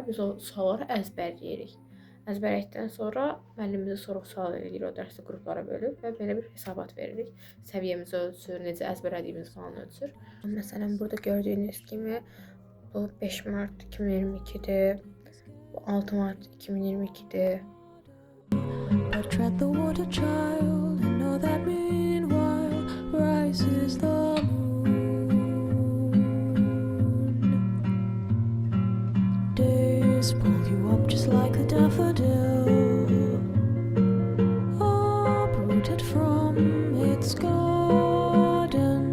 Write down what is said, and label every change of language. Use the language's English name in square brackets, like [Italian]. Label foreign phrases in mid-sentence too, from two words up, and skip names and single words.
[Azerbaijani] Biz o sualları əzbərləyirik. Əzbərlədikdən sonra müəllim bizə sorğu-sual edir, o dərsi qruplara bölüb və belə bir hesabat veririk. Səviyyəmizi ölçür, necə əzbərlədiyimizi falan ölçür. Məsələn, burada gördüyünüz kimi bu 5 Mart 2022'dir. Bu 6 Mart 2022'dir. [English] But tread the water, child, and know that meanwhile rises the moon. Days pull you up just like a daffodil, uprooted from its garden.